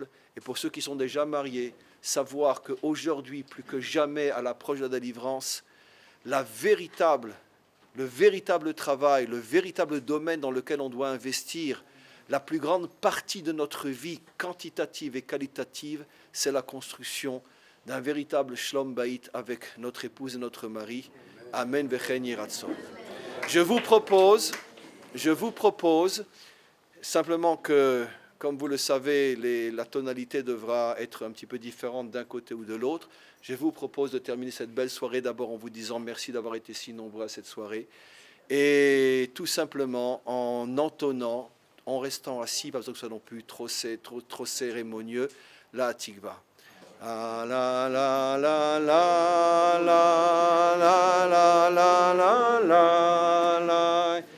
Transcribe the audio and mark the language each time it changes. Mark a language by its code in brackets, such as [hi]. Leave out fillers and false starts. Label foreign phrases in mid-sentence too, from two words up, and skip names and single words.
[fr] Et pour ceux qui sont déjà mariés, savoir qu'aujourd'hui, plus que jamais à l'approche de la délivrance, le véritable travail, le véritable domaine dans lequel on doit investir, la plus grande partie de notre vie quantitative et qualitative, c'est la construction d'un véritable [he] שלום בית [fr] avec notre épouse et notre mari. [he] אמן וכן יהי רצון. [fr] Je vous propose simplement que, comme vous le savez, la tonalité devra être un petit peu différente d'un côté ou de l'autre. Je vous propose de terminer cette belle soirée d'abord en vous disant merci d'avoir été si nombreux à cette soirée. Et tout simplement en entonnant, en restant assis, pas besoin que ce soit non plus trop cérémonieux, la Tikva. La la la la la la la la la la la